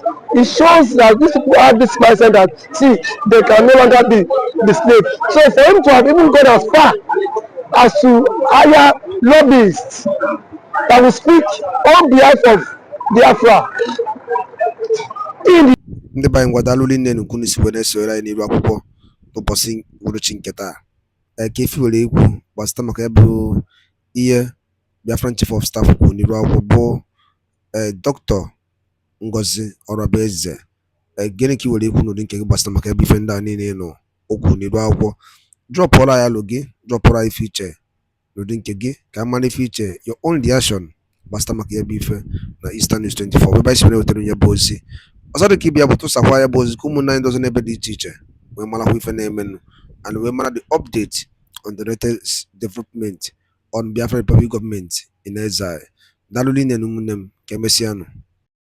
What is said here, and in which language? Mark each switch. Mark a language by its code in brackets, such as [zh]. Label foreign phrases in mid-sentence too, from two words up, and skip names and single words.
[en] It shows that these people have this mindset that, see, they can no longer be the slave. So for him to have even gone as far as to hire lobbyists that will speak on behalf of Biafra in the [ig] ndị banyị ngwadalụ nne nnukwu n'isi wee na-esonyere anyị n'iru akwụkwọ n'ụbọchị uhuruchi nke taa. Ka efi were egwu gbasịta maka ya bụ ihe [en] Biafran Chief of Staff [ig] kwuru n'iru akwụkwọ bụ Dr. Ngozi Orabueze. Gịnị ka i were ekwu n'ụdị nke gị gbasịta maka ya bụ ife ndị a niile nọ okwu n'iru akwụkwọ? Drọpụọla ya lụ gị, drọpụọla ife iche n'ụdị nke gị ka a mara ife iche, [en] your own reaction [ig] gbasịta maka ya bụ ife na Eastern News 24 ebe anyị si wetara onye bụ ozi. Ọzọ dị ka ịbịa bụ tụsakwa ya bụ ozi ka ụmụnna anyị dozi n'ebe dị iche iche wee marakwa ife na-emenụ and wee mara [en] the update on the latest development on Biafra Republic government in exile. [ig] Daalụ rinne na ụmụnne m, ka emesịanụ.